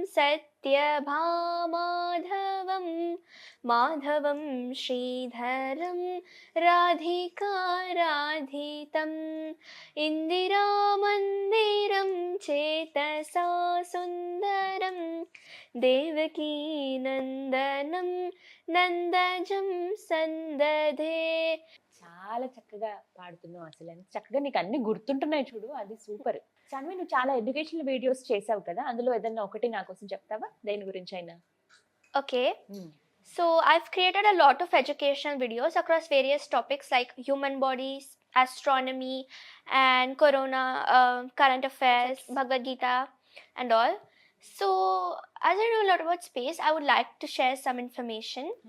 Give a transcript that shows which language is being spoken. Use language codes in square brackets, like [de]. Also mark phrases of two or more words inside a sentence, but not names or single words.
[sa] सत्यभामाधवं माधवं श्रीधरं राधिकाराधितम् इन्दिरामन्दिरं चेतसा सुन्दरं देवकीनन्दनं नन्दजं सन्दधे. [te] చాలా చక్కగా పాడుతున్నావు. అసలు ఎంత చక్కగా నీకు అన్ని గుర్తుంటున్నాయి చూడు, అది సూపర్. సాన్వి, నువ్వు చాలా [en] educational videos [te] చేసావు కదా, అందులో ఏదన్నా ఒకటి నా కోసం చెప్తావా, దేని గురించి అయినా? [en] Okay. So I've created a lot of educational videos across various topics like human bodies, astronomy, and corona, current affairs, Bhagavad Gita, and all. So as I know a lot about space, I would like to share some information.